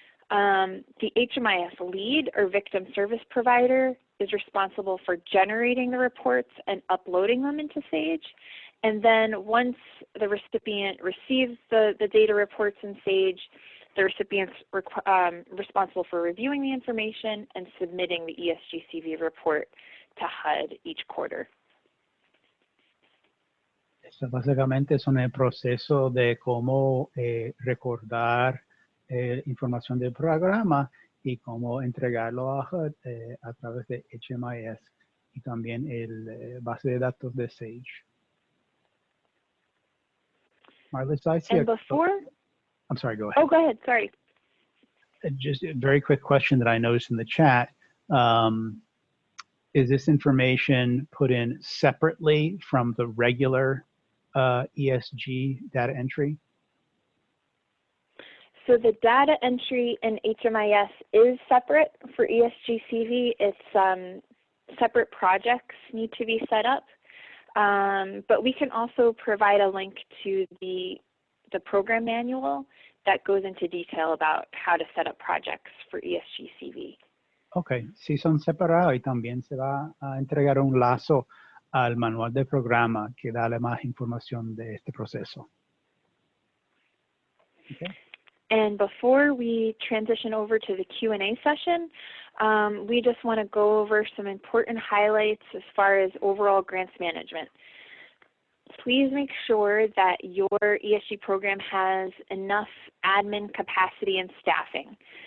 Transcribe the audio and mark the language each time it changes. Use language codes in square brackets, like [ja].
[en] The HMIS lead, or victim service provider, is responsible for generating the reports and uploading them into SAGE, And then once the recipient receives the data reports in SAGE, the recipient's responsible for reviewing the information and submitting the ESG-CV report to HUD each quarter. [es] Eso básicamente son el proceso de cómo recordar información del programa y cómo entregarlo a HUD a través de HMIS y también el base de datos de SAGE. [en] Marlis, I see and before, I'm sorry, go ahead. Oh, go ahead, sorry. Just a very quick question that I noticed in the chat. Is this information put in separately from the regular ESG data entry? So the data entry in HMIS is separate for ESG-CV. It's separate projects need to be set up. But we can also provide a link to the program manual that goes into detail about how to set up projects for ESG-CV. [es] Ok, sí son separados y también se va a entregar un lazo al manual de programa que da más información de este proceso. [en] Okay. And before we transition over to the Q&A session, we just want to go over some important highlights as far as overall grants management. Please make sure that your ESG program has enough admin capacity and staffing.